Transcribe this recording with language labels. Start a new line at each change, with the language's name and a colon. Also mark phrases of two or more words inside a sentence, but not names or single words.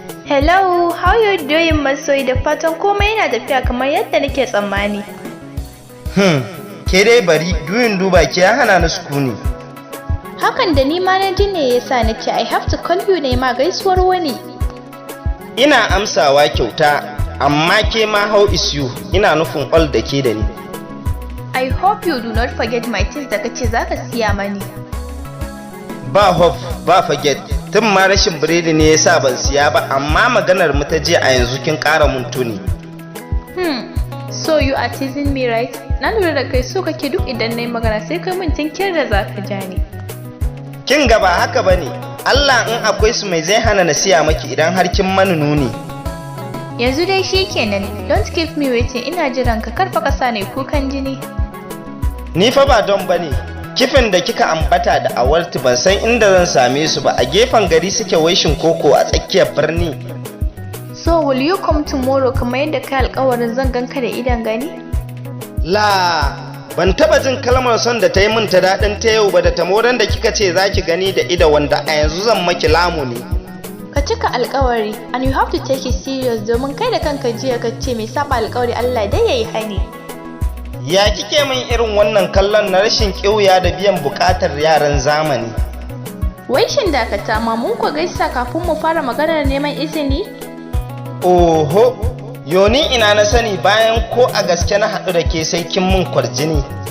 English: Hello, how you doing,
Hausa: masoyi? Da fatan komai yana tafiya kamar yadda nake tsammani. Hmm, ke dai bari, duyin duba ki ya hana ni sukuni. Hakan da ni ma na ji ne ya sa na ce,
English: "I have to call you,"
Hausa: na yi ma gaisuwar wani. Ina amsawa kyauta, amma ke ma
English: how is you?
Hausa: Ina nufin all da ke da ni.
English: I hope you do not forget my things
Hausa: da ka ce za ka siya mani. Ba hope, ba forget. Tun ma rashin biredi ne ya sa ban siya ba, amma maganar mu ta jiya a yanzu kin ƙara mun tuni.
English: Hmm, so you are teasing me, right?
Hausa: Na lura da kai so kake duk idan na yi magana sai kai mun tinkiyar da za ka ja ni. Kin ga ba haka ba ne. Allah in akwai su mai zai hana na siya maki idan har kin mani nuni. Yanzu dai shi kenan.
English: Don't keep me waiting.
Hausa: Ina jiran ka, kar fa ka sa ni kukan jini. Ni fa ba don ba ne. Kifin da kika ambata da awarti ban san inda zan same su ba. A gefen gari suke wai shin koko a tsakiyar birni.
English: So will you come tomorrow
Hausa: kamar yadda kai alƙawarin zan ganka da idan gani? La, ban taɓa jin kalmar son da ta yi min ta daɗin ta yau ba da tamoran da kika ce za ki gani da ido wanda a yanzu zan maki lamuni. Ka cika alƙawari,
English: and you have to take it serious
Hausa: domin kai da kanka jiya ka ce mai saba alƙawari Allah dai ya yi hani. Ya kike min irin wannan kallon na rashin ƙiuya da biyan buƙatar yaran zamani? Wai shin dakata ma mun ku gaisa kafin mu fara maganar neman izini? Oho, yo ni ina na sani bayan ko a gaske na haɗu da ke sai kin mun kwarjini.